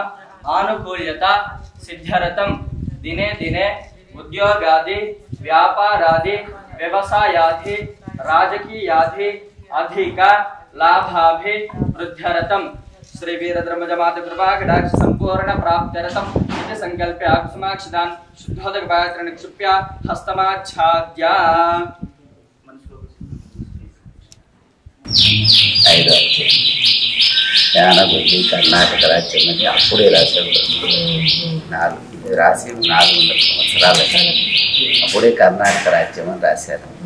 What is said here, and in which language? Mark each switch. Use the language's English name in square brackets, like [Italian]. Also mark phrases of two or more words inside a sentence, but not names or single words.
[Sanskrit] आनुकूल्यता सिद्ध्यर्थं दिने दिने उद्योगादि व्यापारादि व्यवसायादि राजकीयादि अधिक लाभाभिवृद्ध्यर्थं श्री वीरब्रह्मजमात कृपा कटाक्ष संपूर्ण प्राप्त्यर्थं इति संकल्प्य आत्माक्षदान शुद्धोदक पात्र निक्षिप्य हस्तमाच्छाद्य [Telugu] యానగొల్లి కర్ణాటక రాజ్యం అప్పుడే రాశారు. 400 సంవత్సరాలు అప్పుడే కర్ణాటక రాజ్యం అని రాశారు.